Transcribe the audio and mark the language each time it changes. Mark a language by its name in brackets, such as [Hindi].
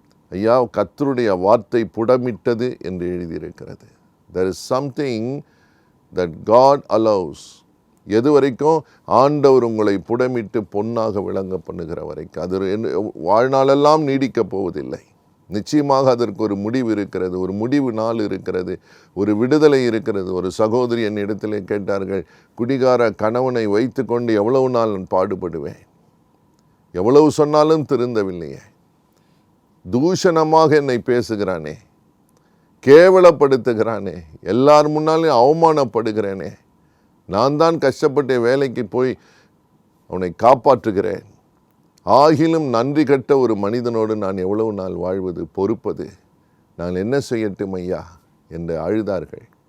[Tamil] ஐயா, கர்த்தருடைய வார்த்தை புடமிட்டது என்று எழுதியிருக்கிறது. [English] There is something that God allows. [Tamil] எது வரைக்கும்? ஆண்டவர் உங்களை புடமிட்டு பொன்னாக விளங்க பண்ணுகிற வரைக்கும். அது வாழ்நாளெல்லாம் நீடிக்கப் போவதில்லை. நிச்சயமாக அதற்கு ஒரு முடிவு இருக்கிறது, ஒரு முடிவு நாள் இருக்கிறது, ஒரு விடுதலை இருக்கிறது. ஒரு சகோதரி என் இடத்திலே கேட்டார்கள், குடிகார கணவனை வைத்து கொண்டு எவ்வளவு நாள் நான் பாடுபடுவேன், எவ்வளவு சொன்னாலும் திருந்தவில்லையே, தூஷணமாக என்னை பேசுகிறானே, கேவலப்படுத்துகிறானே, எல்லார் முன்னாலும் அவமானப்படுகிறேனே, நான் தான் கஷ்டப்பட்டு வேலைக்கு போய் அவனை காப்பாற்றுகிறேன், ஆகிலும் நன்றி கட்ட ஒரு மனிதனோடு நான் எவ்வளவு நாள் வாழ்வது, பொறுப்பது, நான் என்ன செய்யட்டும் ஐயா என்று அழுதார்கள்.